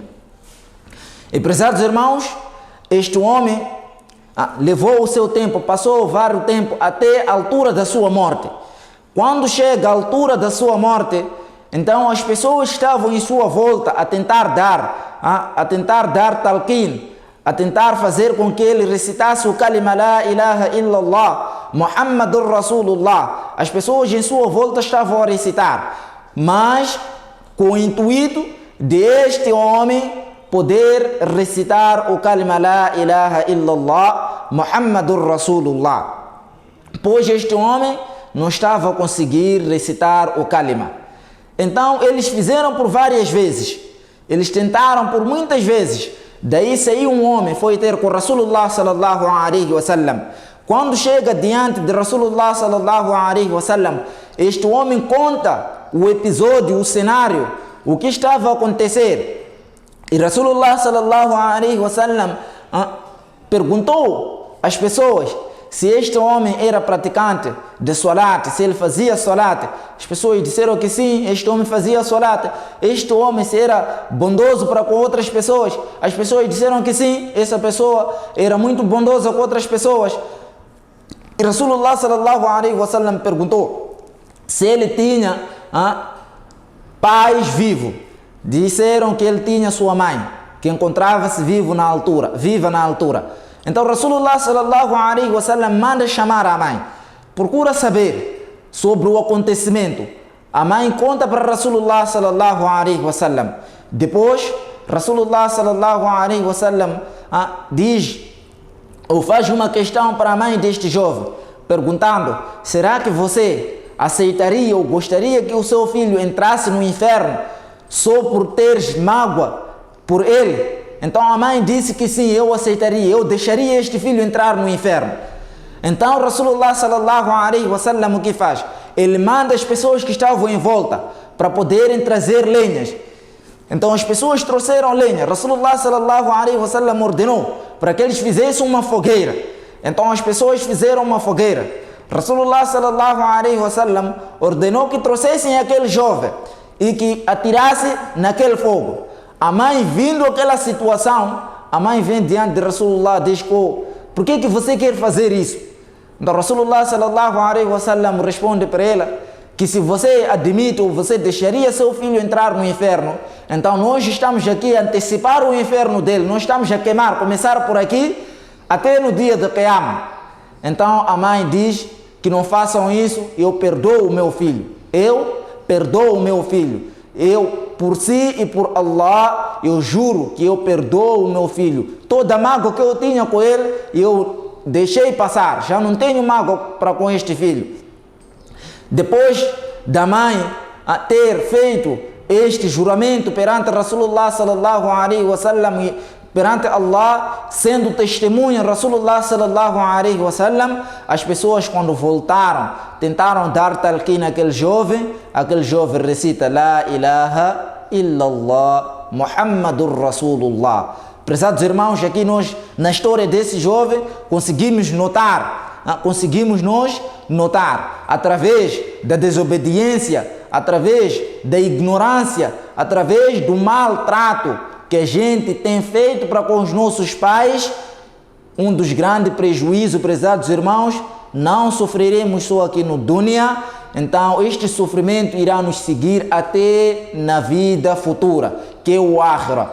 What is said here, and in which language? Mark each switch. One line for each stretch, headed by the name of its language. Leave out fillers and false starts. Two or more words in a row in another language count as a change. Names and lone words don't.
Portuguese: E, prezados irmãos, este homem levou o seu tempo, passou vários tempo até a altura da sua morte. Quando chega a altura da sua morte, então as pessoas estavam em sua volta a tentar dar talqin, a tentar fazer com que ele recitasse o kalima
Arabic: لا إله إلا الله، محمد رسول الله.
Portuguese: As pessoas em sua volta estavam a recitar, mas com o intuito de este homem poder recitar o kalima
Arabic: لا إله إلا الله، محمد رسول الله.
Portuguese: Pois este homem não estava a conseguir recitar o kalima. Então eles fizeram por várias vezes, eles tentaram por muitas vezes. Daí saiu um homem, foi ter com
Arabic: رسول الله صلى الله عليه وسلم.
Portuguese: Quando chega diante de
Arabic: رسول الله صلى الله عليه وسلم,
Portuguese: este homem conta o episódio, o cenário, o que estava a acontecer. E
Arabic: رسول الله صلى الله عليه وسلم
Portuguese: perguntou às pessoas se este homem era praticante de salat, se ele fazia salat. As pessoas disseram que sim, este homem fazia salat. Este homem se era bondoso para com outras pessoas. As pessoas disseram que sim, essa pessoa era muito bondosa com outras pessoas. E
Arabic: رسول الله صلى الله عليه وسلم
Portuguese: perguntou se ele tinha pais vivos. Disseram que ele tinha sua mãe, que encontrava-se viva na altura. Então
Arabic: رسول الله صلى الله عليه وسلم
Portuguese: manda chamar a mãe, procura saber sobre o acontecimento. A mãe conta para
Arabic: رسول الله صلى الله عليه وسلم.
Portuguese: Depois
Arabic: رسول الله صلى الله عليه وسلم
Portuguese: diz ou faz uma questão para a mãe deste jovem, perguntando: será que você aceitaria ou gostaria que o seu filho entrasse no inferno só por teres mágoa por ele? Então a mãe disse que sim, eu aceitaria, eu deixaria este filho entrar no inferno. Então
Arabic: رسول الله صلى الله عليه وسلم
Portuguese: o que faz? Ele manda as pessoas que estavam em volta para poderem trazer lenhas. Então as pessoas trouxeram lenha.
Arabic: رسول الله صلى الله عليه وسلم
Portuguese: ordenou para que eles fizessem uma fogueira. Então as pessoas fizeram uma fogueira.
Arabic: رسول الله صلى الله عليه وسلم
Portuguese: ordenou que trouxessem aquele jovem e que atirasse naquele fogo. A mãe, vindo aquela situação, a mãe vem diante de Rasulullah e diz: por que você quer fazer isso? Então
Arabic: رسول الله صلى الله عليه وسلم
Portuguese: responde para ela que se você admite ou você deixaria seu filho entrar no inferno, então nós estamos aqui a antecipar o inferno dele, nós estamos a queimar, começar por aqui até no dia de Qiyamah. Então a mãe diz que não façam isso, eu perdoo o meu filho, eu perdoo o meu filho, eu por si e por Allah, eu juro que eu perdoo o meu filho, toda mágoa que eu tinha com ele, eu deixei passar, já não tenho mágoa para com este filho. Depois da mãe ter feito este juramento perante
Arabic: رسول الله صلى الله عليه وسلم
Portuguese: e perante Allah, sendo testemunha
Arabic: رسول الله صلى الله عليه وسلم,
Portuguese: as pessoas quando voltaram, tentaram dar talqin àquele jovem recita
Arabic: لا إله إلا الله محمد رسول الله.
Portuguese: Prezados irmãos, aqui nós, na história desse jovem, conseguimos notar, através da desobediência, através da ignorância, através do maltrato que a gente tem feito para com os nossos pais, um dos grandes prejuízos, prezados irmãos, não sofreremos só aqui no dunya, então este sofrimento irá nos seguir até na vida futura, que é o akhira.